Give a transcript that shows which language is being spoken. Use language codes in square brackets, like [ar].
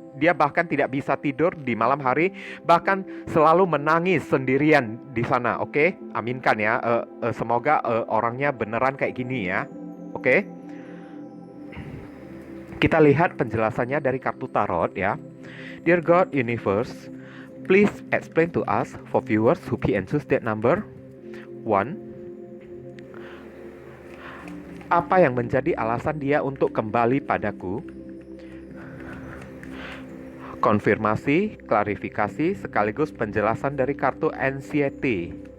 [id] Dia bahkan tidak bisa tidur di malam hari, bahkan selalu menangis sendirian di sana. Oke, aminkan ya. Semoga orangnya beneran kayak gini ya. Oke. Kita lihat penjelasannya dari kartu tarot ya. [en] Dear God Universe, please explain to us for viewers who pick and choose that number 1. [id] Apa yang menjadi alasan dia untuk kembali padaku? Konfirmasi, klarifikasi, sekaligus penjelasan dari kartu anxiety.